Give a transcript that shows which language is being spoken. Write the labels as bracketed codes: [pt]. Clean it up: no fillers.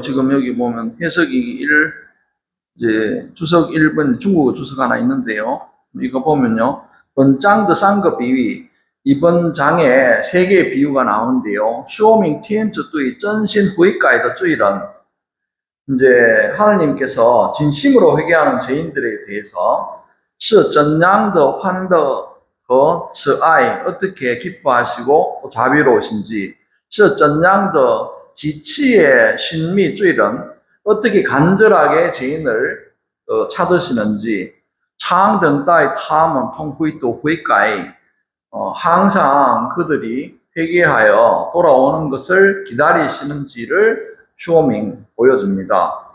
[ko] 지금 여기 보면 해석이 이제 주석 1번 중국어 주석 하나 있는데요. 이거 보면요. [zh] 本章的3个比喻 [ko] 이번 장에 3개의 비유가 나오는데요. [zh] 说明天主对真心悔改的罪人 [ko] 이제 하나님께서 진심으로 회개하는 죄인들에 대해서 [zh] 是怎样的欢乐和慈爱 [ko] 어떻게 기뻐하시고 또 자비로우신지 [zh] 是怎样的极其寻觅罪人 [ko] 어떻게 간절하게 죄인을 찾으시는지 [zh] 常等待他们痛悔 [ko] 또 [zh] 悔改 [ko] 항상 그들이 회개하여 돌아오는 것을 기다리시는지를 쇼밍 보여줍니다.